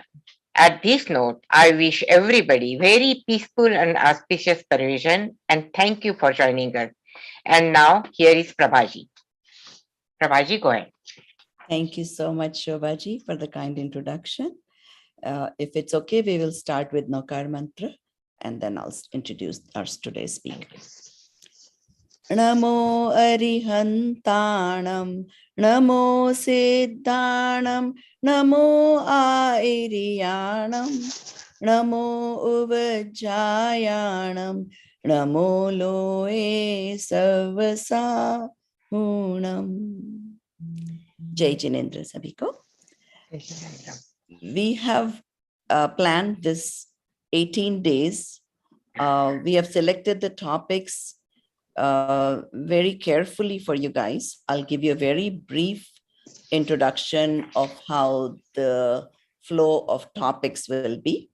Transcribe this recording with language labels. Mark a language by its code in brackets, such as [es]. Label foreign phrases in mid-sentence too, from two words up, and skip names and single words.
[en] At this note, I wish everybody very peaceful and auspicious Paryushan and thank you for joining us. And now here is Prabhaji. Prabhaji, go ahead. Thank you so much, Shobhaji, for the kind introduction. If it's okay, we will start with Nokar Mantra and then I'll introduce our today's speaker. [pra] Namo Arihantanam, Namo Siddhanam, Namo Airiyanam, Namo Uvajayanam, Namo Loe Savasa Unam. [hi] Jai Jinendra Sabiko. [en] We have planned this 18 days. We have selected the topics very carefully for you guys. I'll give you a very brief introduction of how the flow of topics will be.